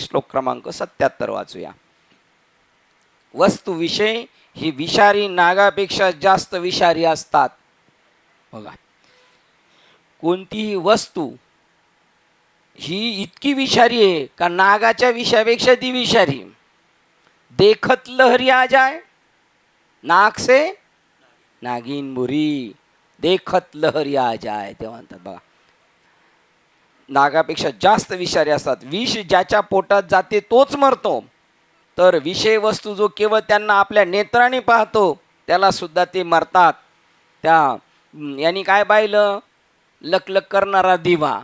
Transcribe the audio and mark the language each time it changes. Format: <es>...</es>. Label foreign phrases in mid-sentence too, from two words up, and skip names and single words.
<mr>श्लोक क्रमांक 77 वाचूया. वस्तू विषय ही विषारी नागापेक्षा जास्त विषारी असतात. बघा कोणतीही वस्तू ही इतकी विषारी आहे का नागाच्या विषापेक्षा ती विषारी.</mr> <hi>देखत लहरी आ जाए नाक से नागिन बुरी, देखत लहरी आ जाए</hi> <mr>ते म्हणतात. बघा नागापेक्षा जास्त विषारी असतात. विष ज्याच्या पोटात जाते तोच मरतो, तर विषय वस्तू जो केवळ त्यांना आपल्या नेत्राने पाहतो त्याला सुद्धा ते मरतात. यांनी काय पाहिलं? लकलक करणारा दिवा.</mr>